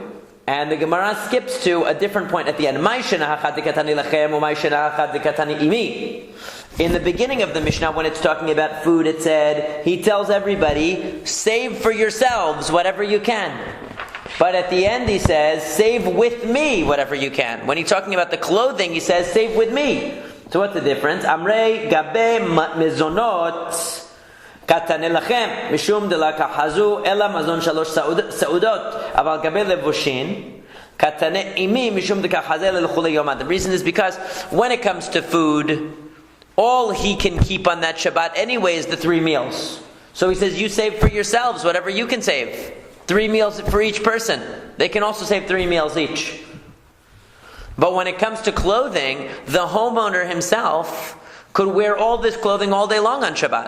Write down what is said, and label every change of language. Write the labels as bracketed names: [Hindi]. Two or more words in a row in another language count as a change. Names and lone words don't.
[English] And the Gemara skips to a different point at the end. In the beginning of the Mishnah, when it's talking about food, it said, he tells everybody, save for yourselves whatever you can. But at the end he says, save with me whatever you can. When he's talking about the clothing, he says, save with me. So what's the difference? [Aramaic] אמרי גבי מזונות קטנו לכם משום דלא קא חזו אלא מזון שלש סעודות אבל גבי לבושין קטנו עמי משום דקא חזי לכולי יומא. [English] The reason is because when it comes to food, all he can keep on that Shabbat anyway is the 3 meals. So he says, you save for yourselves whatever you can save. 3 meals for each person. They can also save 3 meals each. But when it comes to clothing, the homeowner himself could wear all this clothing all day long on Shabbat.